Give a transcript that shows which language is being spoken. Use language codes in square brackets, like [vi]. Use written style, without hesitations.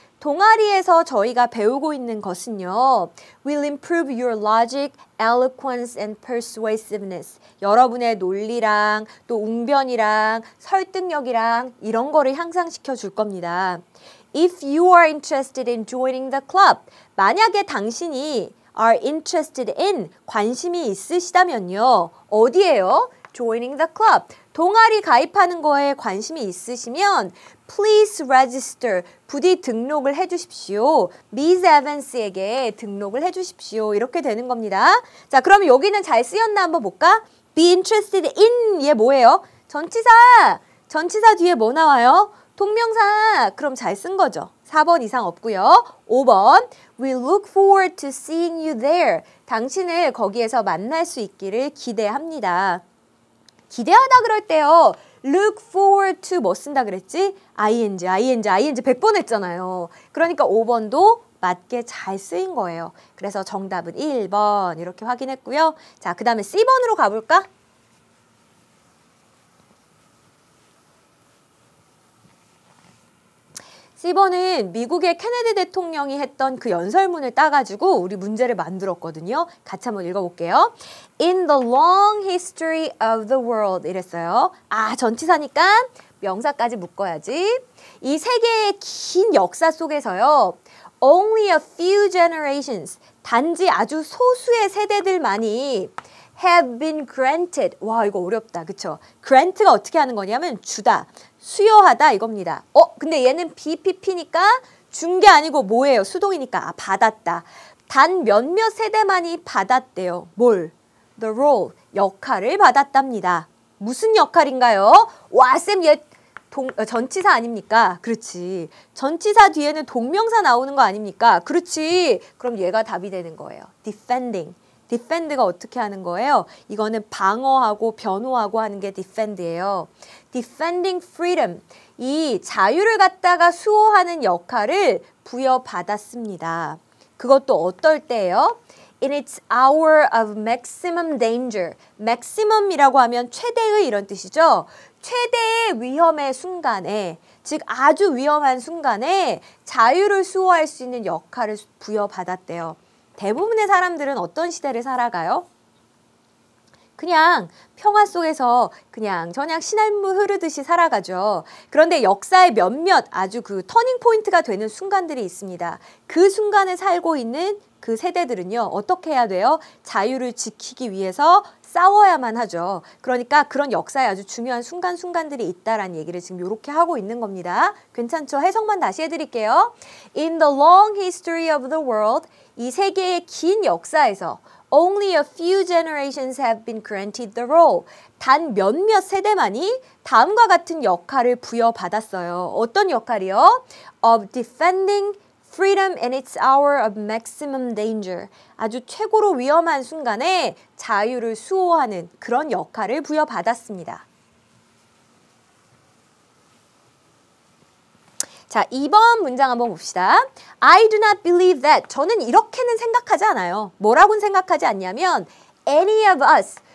[ko] 동아리에서 저희가 배우고 있는 것은요. [en] will improve your logic, eloquence and persuasiveness. [ko] 여러분의 논리랑 또 웅변이랑 설득력이랑 이런 거를 향상시켜 줄 겁니다. [en] If you are interested in joining the club. [ko] 만약에 당신이 [en] are interested in, [ko] 관심이 있으시다면요. 어디에요? [en] joining the club. [ko] 동아리 가입하는 거에 관심이 있으시면 [en] please register, [ko] 부디 등록을 해주십시오. Miss Evans에게 등록을 해주십시오. 이렇게 되는 겁니다. 자, 그럼 여기는 잘 쓰였나 한번 볼까? [en] be interested in, [ko] 얘 뭐예요? 전치사! 전치사 뒤에 뭐 나와요? 동명사. 그럼 잘 쓴 거죠. 4번 이상 없고요. 5번, [en] we look forward to seeing you there. [ko] 당신을 거기에서 만날 수 있기를 기대합니다. 기대하다 그럴 때요. [en] look forward to [ko] 뭐 쓴다 그랬지? ing 100번 했잖아요. 그러니까 5번도 맞게 잘 쓰인 거예요. 그래서 정답은 1번 이렇게 확인했고요. 자, 그 다음에 C번으로 가볼까? C번은 미국의 케네디 대통령이 했던 그 연설문을 따가지고 우리 문제를 만들었거든요. 같이 한번 읽어볼게요. [en] In the long history of the world [ko] 이랬어요. 아, 전치사니까 명사까지 묶어야지. 이 세계의 긴 역사 속에서요. [en] Only a few generations, [ko] 단지 아주 소수의 세대들만이 [en] have been granted. [ko] 와, 이거 어렵다. 그쵸? grant가 어떻게 하는 거냐면 주다, 수여하다 이겁니다. 근데 얘는 BPP니까 준 게 아니고 뭐예요? 수동이니까 받았다. 단 몇몇 세대만이 받았대요. 뭘? [en] The role, [ko] 역할을 받았답니다. 무슨 역할인가요? 와, 쌤 얘 전치사 아닙니까? 그렇지. 전치사 뒤에는 동명사 나오는 거 아닙니까? 그렇지. 그럼 얘가 답이 되는 거예요. [en] defending. [ko] defend가 어떻게 하는 거예요? 이거는 방어하고 변호하고 하는 게 defend예요. [en] defending freedom. [ko] 이 자유를 갖다가 수호하는 역할을 부여받았습니다. 그것도 어떨 때예요? [en] In its hour of maximum danger. [ko] maximum이라고 하면 최대의 이런 뜻이죠. 최대의 위험의 순간에, 즉 아주 위험한 순간에 자유를 수호할 수 있는 역할을 부여받았대요. 대부분의 사람들은 어떤 시대를 살아가요? 그냥 평화 속에서 그냥 저냥 신할무 흐르듯이 살아가죠. 그런데 역사의 몇몇 아주 그 터닝 포인트가 되는 순간들이 있습니다. 그 순간에 살고 있는 그 세대들은요. 어떻게 해야 돼요? 자유를 지키기 위해서 싸워야만 하죠. 그러니까 그런 역사에 아주 중요한 순간들이 있다라는 얘기를 지금 이렇게 하고 있는 겁니다. 괜찮죠? 해석만 다시 해드릴게요. [en] In the long history of the world, [ko] 이 세계의 긴 역사에서 [en] Only a few generations have been granted the role. [ko] 단 몇몇 세대만이 다음과 같은 역할을 부여받았어요. 어떤 역할이요? [en] Of defending freedom in its hour of maximum danger. [ko] 아주 최고로 위험한 순간에 자유를 수호하는 그런 역할을 부여받았습니다. 자, 2번 문장 한번 봅시다. [en] I do not believe that. [ko] 저는 이렇게는 생각하지 않아요. 뭐라고는 생각하지 않냐면 [en] any of us.